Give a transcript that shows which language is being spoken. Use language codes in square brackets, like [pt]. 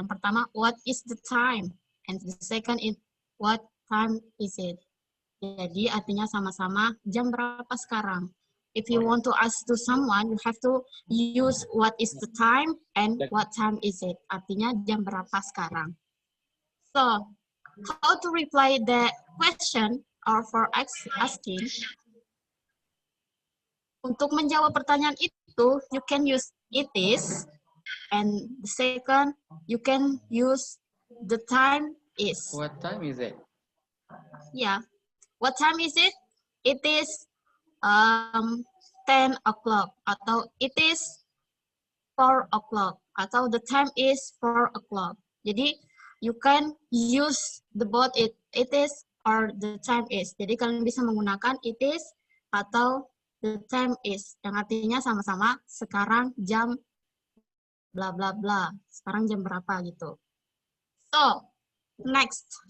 [id] Yang pertama, [en] what is the time? And the second is, what time is it? [id] Jadi artinya sama-sama jam berapa sekarang. [en] If you want to ask to someone, you have to use what is the time and what time is it. [id] Artinya jam berapa sekarang. [en] So, how to reply the question or for asking? [id] Untuk menjawab pertanyaan itu, [en] you can use it is. And the second, you can use the time is. What time is it? Yeah. What time is it? It is 10 o'clock. Atau it is 4 o'clock. Atau the time is 4 o'clock. Jadi, you can use the both it is or the time is. [id] Jadi, kalian bisa menggunakan it is atau the time is. Yang artinya sama-sama sekarang jam bla bla bla. Sekarang jam berapa gitu. [en] So, next.